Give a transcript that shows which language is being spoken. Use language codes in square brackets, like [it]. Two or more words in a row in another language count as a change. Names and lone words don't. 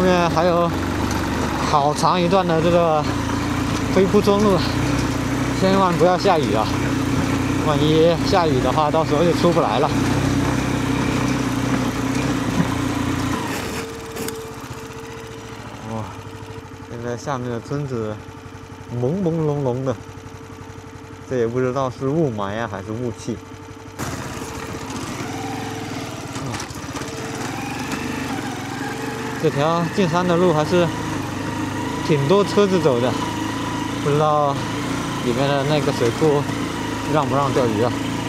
[zh] 還有好長一段的這個飛瀑中路，千萬不要下雨啊！萬一下雨的話，到時候就出不來了。哇，现在下面的村子朦朦胧胧的，这也不知道是霧霾呀还是霧气。这条进山的路还是挺多车子走的，不知道里面的那个水库让不让釣魚啊？